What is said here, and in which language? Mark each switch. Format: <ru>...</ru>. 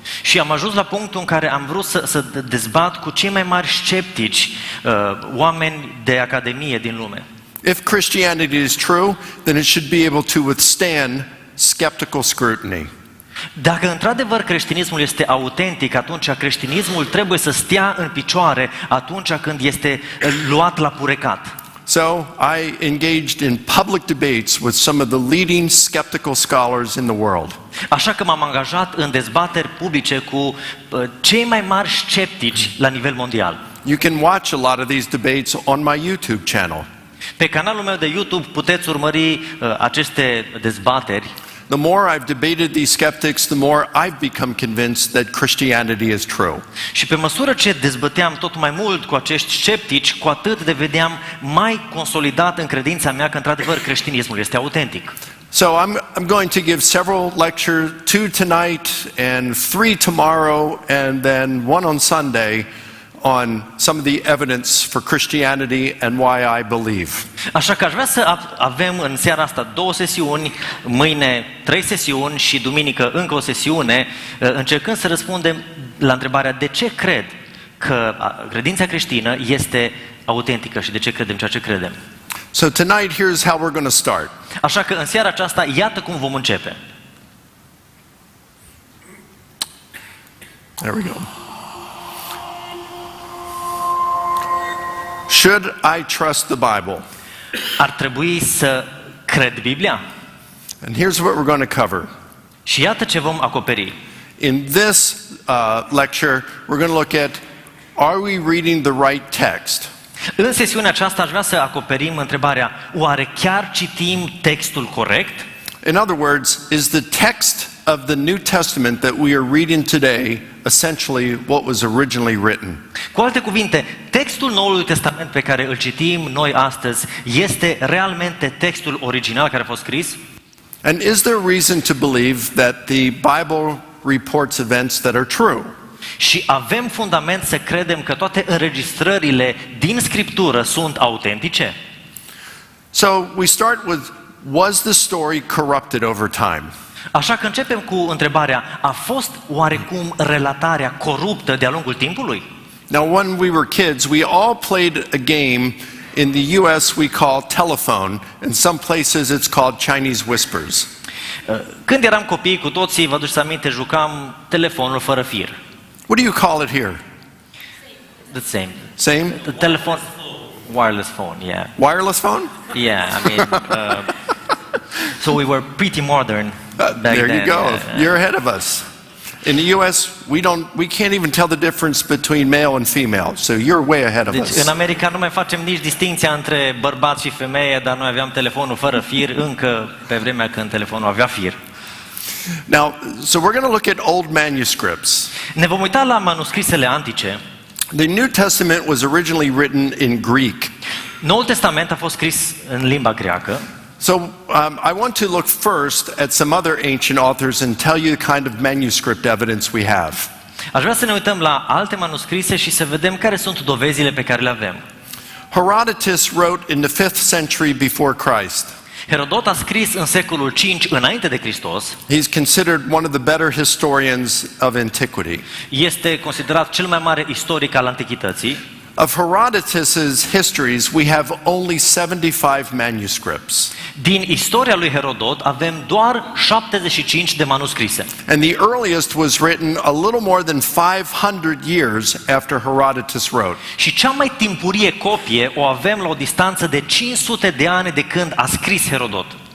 <ro>Și am ajuns la punctul în care am vrut să dezbat cu cei mai mari sceptici, oameni de academie din lume.</ro> <en>If Christianity is true, then it should be able to withstand skeptical scrutiny.</en> <ro>Dacă într-adevăr creștinismul este autentic, atunci creștinismul trebuie să stea în picioare atunci când este luat la purecat.</ro> <en>So I engaged in public debates with some of the leading skeptical scholars in the world.</en> <ro>Așa că m-am angajat în dezbateri publice cu cei mai mari sceptici la nivel mondial.</ro> <en>You can watch a lot of these debates on my YouTube channel.</en> <ro>Pe canalul meu de YouTube puteți urmări aceste dezbateri.</ro> <en>The more I've debated these skeptics, the more I've become convinced that Christianity is true.</en> <ro>Și pe măsură ce dezbăteam tot mai mult cu acești sceptici, cu atât deveneam mai consolidat în credința mea că într-adevăr creștinismul este autentic.</ro> <en>So I'm going to give several lectures, 2 tonight and 3 tomorrow and then 1 on Sunday on some of the evidence for Christianity and why I believe.</en> <ro>Așa că aș vrea să avem în seara asta 2 sesiuni, mâine 3 sesiuni și duminică încă o sesiune, încercând să răspundem la întrebarea de ce cred că credința creștină este autentică și de ce credem ceea ce credem.</ro> <en>So tonight here's how we're going to start.</en> <ro>Așa că în seara aceasta iată cum vom începe.</ro> <en>There we go. Should I trust the Bible?</en> <ro>Ar trebui să cred Biblia?</ro> <en>And here's what we're going to cover.</en> <ro>Și iată ce vom acoperi.</ro> <en>In this lecture, we're going to look at, are we reading the right text?</en> <ro>În sesiunea aceasta aș vrea să acoperim întrebarea, oare chiar citim textul corect?</ro> <en>In other words, is the text of the New Testament that we are reading today essentially what was originally written?</en> <ro>Cu alte cuvinte, textul Noului Testament pe care îl citim noi astăzi este realmente textul original care a fost scris?</ro> <en>And is there reason to believe that the Bible reports events that are true?</en> <ro>Și avem fundament să credem că toate înregistrările din Scriptură sunt autentice?</ro> <en>So we start with, was the story corrupted over time?</en> <ro>Așa că începem cu întrebarea, a fost oarecum relatarea coruptă de-a lungul timpului?</ro> <en>Now, when we were kids, we all played a game in the US we call telephone. In some places it's called Chinese whispers.</en> <ro>Când eram copii, cu toții, vă aduceți aminte, jucam telefonul fără fir.</ro> <en>What do you call it here? The same. Same? The telephone, wireless phone, yeah. Wireless phone? Yeah, I mean, so we were pretty modern back There then. you go. You're ahead of us. In the US, we can't even tell the difference between male and female. So you're way ahead of</en> <ro>Deci,</ro> <en>us.</en> <ro>în America nu mai facem nici distinția între bărbat și femeie, dar noi aveam telefonul fără fir încă pe vremea când telefonul avea fir.</ro> <en>Now, so we're going to look at old manuscripts.</en> <ro>Ne vom uita la manuscrisele antice.</ro> <en>The New Testament was originally written in Greek.</en> <ro>Noul Testament a fost scris în limba greacă.</ro> <en>So I want to look first at some other ancient authors and tell you the kind of manuscript evidence we have.</en> <ro>Aș vrea să ne uităm la alte manuscrise și să vedem care sunt dovezile pe care le avem.</ro> <en>Herodotus wrote in the 5th century before Christ.</en> <ro>Herodot a scris în secolul 5 înainte de Hristos.</ro> <en>He's considered one of the better historians of antiquity.</en> <ro>Este considerat cel mai mare istoric al antichității.</ro> <en>Of Herodotus's histories, we have only 75 manuscripts.</en> <ro>Din istoria lui Herodot avem doar 75 de manuscrise.</ro> <en>And the earliest was written a little more than 500 years after Herodotus wrote.</en> <ro>Și cea mai timpurie copie o avem la o distanță de 500 de ani de când a scris Herodot.</ro>